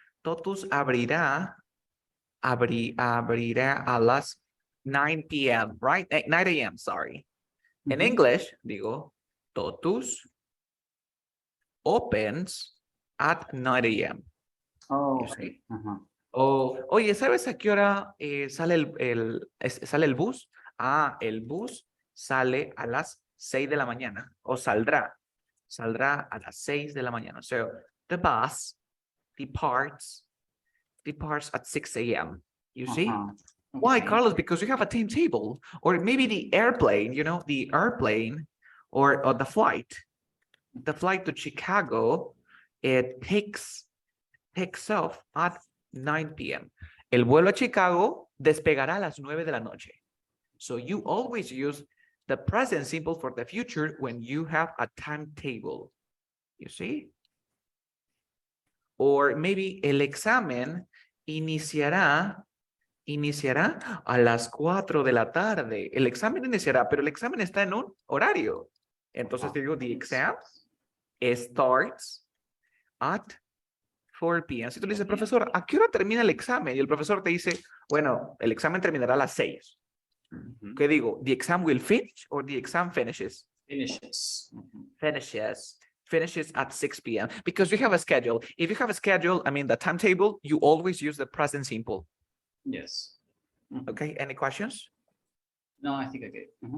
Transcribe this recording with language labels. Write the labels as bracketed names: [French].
[Spanish] Totus abrirá a las 9 p.m., right? [English] 9 a.m., sorry. In English, digo, Totus opens at 9 a.m. Oh, okay. [Spanish] Oye, ¿sabes a qué hora sale el bus? El bus sale a las 6 de la mañana, o saldrá a las 6 de la mañana. [English] So, the bus departs at 6 a.m. You see? Why, Carlos? Because we have a timetable. Or maybe the airplane, the airplane or the flight. The flight to Chicago, it takes off at 9 p.m. [Spanish] El vuelo a Chicago despegará a las 9 de la noche. [English] So you always use the present simple for the future when you have a timetable. You see? Or maybe [Spanish] el examen iniciará a las 4 de la tarde. El examen iniciará, pero el examen está en un horario. Entonces te digo, [English] the exam starts at 4 p.m. [Spanish] Si tú le dices, profesor, ¿a qué hora termina el examen? Y el profesor te dice, bueno, el examen terminará a las 6. ¿Qué digo? [English] The exam will finish or the exam finishes? Finishes. Finishes at 6 p.m. because you have a schedule. If you have a schedule, I mean the timetable, you always use the present simple. Yes. Okay, any questions? No, I think I get it.